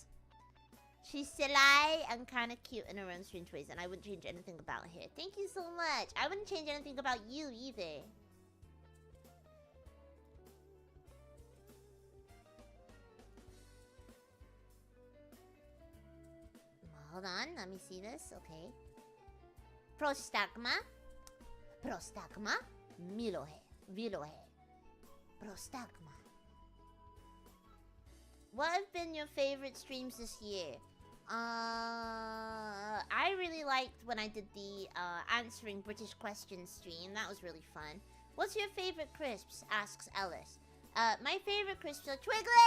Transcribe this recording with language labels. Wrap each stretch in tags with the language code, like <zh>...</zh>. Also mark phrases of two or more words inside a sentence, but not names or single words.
<en>She's silly and kind of cute in her own strange ways, and I wouldn't change anything about her. Thank you so much. I wouldn't change anything about you either. Hold on, let me see this. Okay. Prostagma. Prostagma. Milohe. Vilohe. Prostagma. What have been your favorite streams this year? I really liked when I did the answering British questions stream. That was really fun. What's your favorite crisps? Asks Ellis. My favorite crisps are Twiglets!</en>